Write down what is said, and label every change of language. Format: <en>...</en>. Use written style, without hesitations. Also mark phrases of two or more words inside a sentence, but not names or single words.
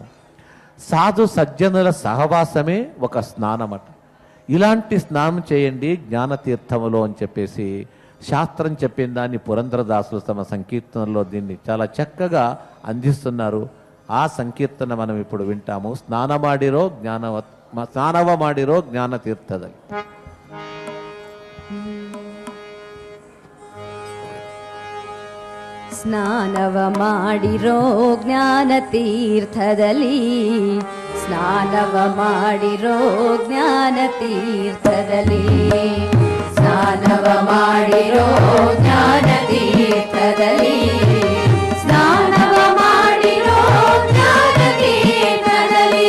<te>సాధు సజ్జనుల సహవాసమే ఒక స్నానమట. ఇలాంటి స్నానం చేయండి జ్ఞానతీర్థములో అని చెప్పేసి శాస్త్రం చెప్పిన దాన్ని పురంధరదాసులు తమ సంకీర్తనలో దీన్ని చాలా చక్కగా అందిస్తున్నారు. ఆ సంకీర్తన మనం ఇప్పుడు వింటాము.</te> <kn>ಸ್ನಾನವ ಮಾಡಿರೋ ಜ್ಞಾನತೀರ್ಥದಲ್ಲಿ. ಸ್ನಾನವ ಮಾಡಿರೋ ಜ್ಞಾನ ತೀರ್ಥದಲ್ಲಿ, ಸ್ನಾನವ ಮಾಡಿರೋ ಜ್ಞಾನ ತೀರ್ಥದಲ್ಲಿ, ಸ್ನಾನವ ಮಾಡಿರೋ ಜ್ಞಾನ ತೀರ್ಥದಲ್ಲಿ, ಸ್ನಾನವ ಮಾಡಿರೋ ಜ್ಞಾನ ತೀರ್ಥದಲ್ಲಿ.</kn>